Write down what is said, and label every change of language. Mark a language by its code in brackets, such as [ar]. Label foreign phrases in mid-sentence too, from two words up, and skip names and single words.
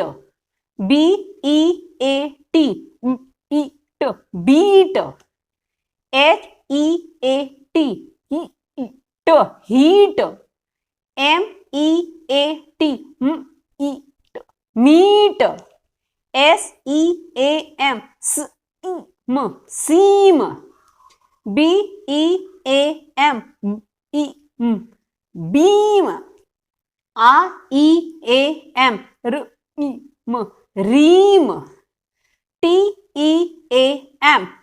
[en] B, E, A, T, E, T, beat. H, E, A, T, E, T, heat. M, E, A, T, E, T, meat. S, E, A, M, S, E, M, seam. B, E, A, M, E, M, beam. R, E, A, M, R, E, M, ream, TEAM,